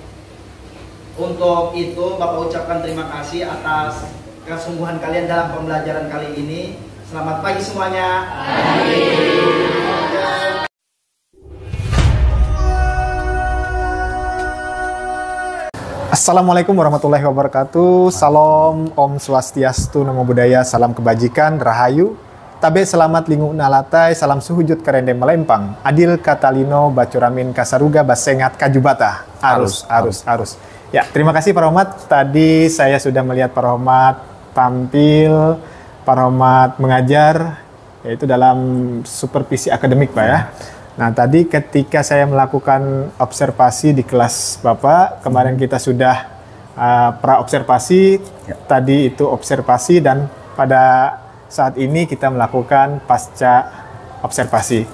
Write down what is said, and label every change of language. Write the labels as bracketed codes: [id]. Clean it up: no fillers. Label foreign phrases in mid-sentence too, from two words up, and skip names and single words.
[id] Untuk itu Bapak ucapkan terima kasih atas kesungguhan kalian dalam pembelajaran kali ini. Selamat pagi semuanya. [ar] Assalamualaikum warahmatullahi wabarakatuh. [id] Salam, [ban] Om Swastiastu, [pi] Namo Buddhaya, [id] salam kebajikan, rahayu. [nij] Tabe selamat lingu nalatai, salam suhujud kerende melempang. [knx] Adil katalino, bacuramin kasaruga, basengat kajubata. Arus. [id] Ya, terima kasih Pak Rohmat. Tadi saya sudah melihat Pak Rohmat tampil, Pak Rohmat mengajar, yaitu dalam supervisi akademik, Pak ya. Nah, tadi ketika saya melakukan observasi di kelas Bapak, kemarin kita sudah pra-observasi, tadi itu observasi, dan pada saat ini kita melakukan pasca observasi.